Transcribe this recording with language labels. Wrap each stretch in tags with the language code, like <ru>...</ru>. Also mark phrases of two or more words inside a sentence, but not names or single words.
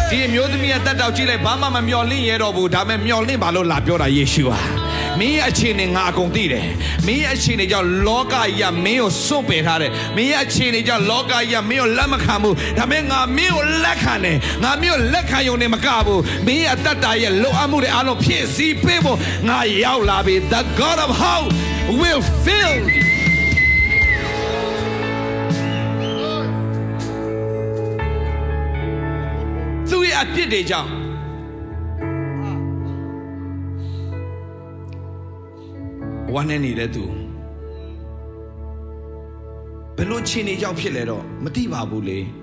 <my>ဒီအမျိုးသမီးရဲ့တက်တောက်ကြည့်လိုက်ဘာမှမမျော်လင့်ရတော့ဘူးဒါပေမဲ့မျော်လင့်ပါလို့လာပြောတာယေရှုဟာမင်းရဲ့အခြေ အနေငါအကုန်သိတယ်မင်းရဲ့အခြေအနေကြောင့်လောကကြီးကမင်းကိုစွန့်ပယ်ထားတယ်မင်းရဲ့အခြေအနေကြောင့်လောကကြီးကမင်းကိုလက်မခံဘူးဒါပေမဲ့ငါမင်းကိုလက်ခံတယ်ငါမင်းကိုလက်ခံရုံနဲ့မကဘူးမင်းရဲ့အတ္တရဲ့လိုအပ်မှုတွေအားလုံးဖြည့်ဆည်းပေးဖို့ငါရောက်လာပြီ</my> <en>The God of hope will fill you</en> <my>သူရဲ့အပြစ်တွေကြောင့် ဝမ်းနဲ့နေတဲ့သူဘယ်လိုခြေနေကြောင့်ဖြစ်လဲတော့မသိပါဘူးလေ</my>